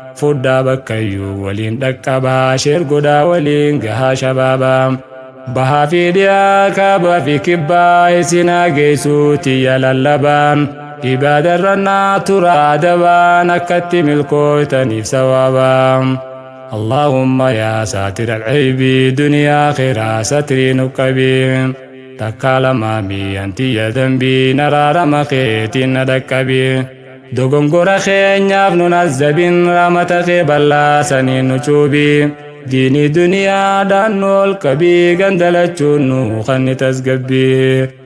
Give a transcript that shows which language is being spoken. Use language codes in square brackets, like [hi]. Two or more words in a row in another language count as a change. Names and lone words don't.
[om] Fudhaa bakkayyuu waliin dhaqqabaa, sheer godhaa waliin gahaa shabaabaa. Bahaa fi dhiyaa, kaabaa fi kibbaa, isin haa geessuu tiyya lallabaa. Ibaada irra naa turaa dabaan, akkatti milkooytaniif sawaabaa. [ar] اللهم يا ساتر العيب دنيا آخرة ستري نقبي. [om] Takka lama mi'anti ya dambi naraara makeetiin na dhaqqabi. Dogongora keenyaaf nun azabin, rahmata kee bal'aasanii nu cuubi. Diinii duniyaadhaan nu ol qabii, gandalachuun nu kan ni tasgabbii.